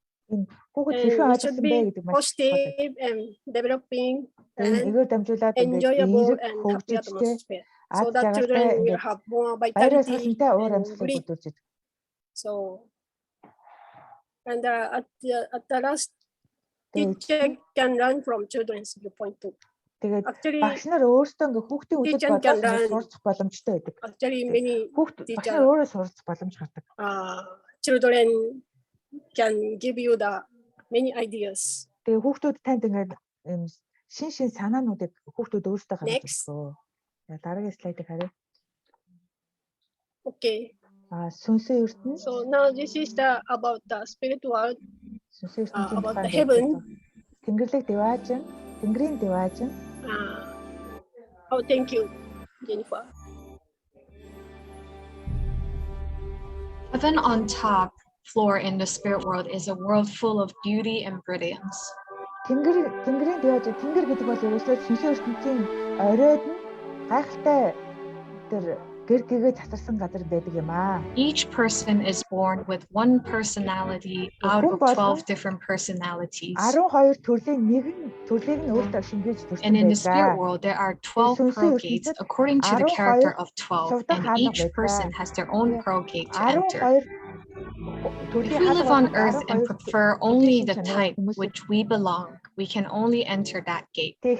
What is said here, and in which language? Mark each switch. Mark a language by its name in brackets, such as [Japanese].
[English] And it should be positive and developing and enjoyable and happy atmosphere, so that children will have more vitality and grit. So, and at the last, teacher can learn from children's viewpoint too. Actually, [Mongolian] багш нар өөрсдөө ингээ хүүхдийн үдэд бодож сурах боломжтой байдаг. [English] Actually, many [Mongolian] багш нар өөрөө сурах боломж гардаг. [English] Children can give you the many ideas. [Mongolian] Тэгээ хүүхдүүд танд ингээд шин санаануудыг хүүхдүүд өөрсдөө гаргаж өгөө. Дараагийн слайдыг харъя. [English] Okay. [Mongolian] Сүнсийн ертөнц. [English] So now this is about the spirit world. About the heaven. [Mongolian] Тэнгэрлэг дэваажин, тэнгэрийн дэваажин. [English] Oh, thank you, Jennifer. Heaven on top floor in the spirit world is a world full of beauty and brilliance. [Mongolian] Тэнгэрийн дэваажин, тэнгэр гэдэг бол ерөөсөө сүнсийн ертөнцийн оройд нь гайхалтай тэр гэр-гэгээ цацарсан газар байдаг юм аа. [English] Each person is born with one personality out of 12 different personalities. [Mongolian] 12 төрлийн төрлийг нь өөртөө шингээж төрсөн байдаг. [English] And in the spirit world there are 12 pearl gates according to the character of 12, and each person has their own pearl gate to enter. If we live on earth and prefer only the type which we belong, we can only enter that gate.